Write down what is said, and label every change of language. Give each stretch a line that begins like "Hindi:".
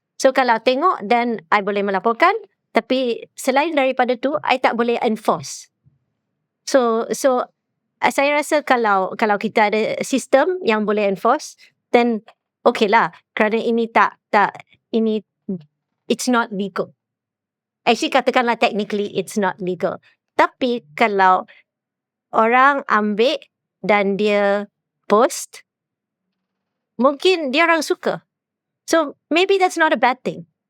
Malay: So kalau tengok
English: then I
Malay: boleh melaporkan, tapi selain daripada tu I tak boleh
English: enforce.
Malay: So saya rasa kalau kita ada sistem yang boleh enforce,
English: then okay
Malay: lah. Kerana ini ini
English: it's not legal.
Malay: Actually katakanlah
English: technically it's not legal.
Malay: Tapi kalau orang ambil dan dia post, mungkin dia orang suka.
English: So maybe that's not a bad thing.